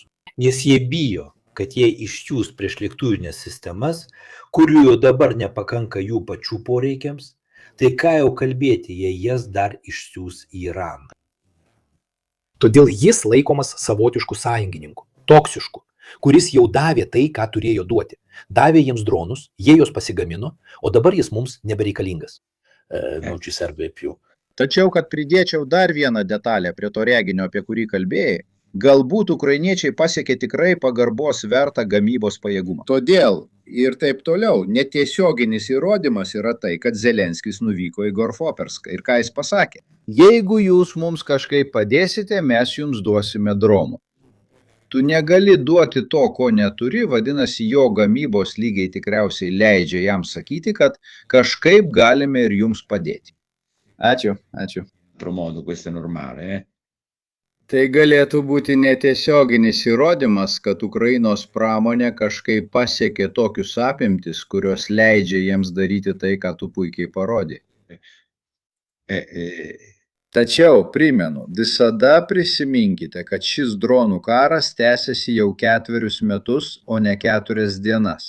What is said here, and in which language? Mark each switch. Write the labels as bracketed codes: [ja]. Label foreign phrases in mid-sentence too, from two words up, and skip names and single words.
[lt] Nes jie bijo, kad jie išsiųs priešlėktuvinės sistemas, kurių jau dabar nepakanka jų pačių poreikiams, tai ką jau kalbėti, jei jas dar išsiųs į Iraną. Todėl jis laikomas savotišku sąjungininku, toksišku, kuris jau davė tai, ką turėjo duoti. Davė jiems dronus, jie juos pasigamino, o dabar jis mums nebereikalingas. [it] Non ci serve più. [lt] Tačiau, kad pridėčiau dar vieną detalę prie to reginio, apie kurį kalbėjai, galbūt ukrainiečiai pasiekė tikrai pagarbos vertą gamybos pajėgumą. Todėl ir taip toliau, netiesioginis įrodymas yra tai, kad Zelenskis nuvyko į Gorfoperską. Ir ką jis pasakė? Jeigu jūs mums kažkaip padėsite, mes jums duosime dronų. Tu negali duoti to, ko neturi, vadinasi, jo gamybos lygiai tikriausiai leidžia jam sakyti, kad kažkaip galime ir jums padėti. Ačiū. [it] Promodo, questo è normale. [lt] Tai galėtų būti netiesioginis įrodymas, kad Ukrainos pramonė kažkaip pasiekė tokius apimtis, kurios leidžia jiems daryti tai, ką tu puikiai parodai. Tačiau, primenu, visada prisiminkite, kad šis dronų karas tęsiasi jau 4 metus, o ne 4 dienas.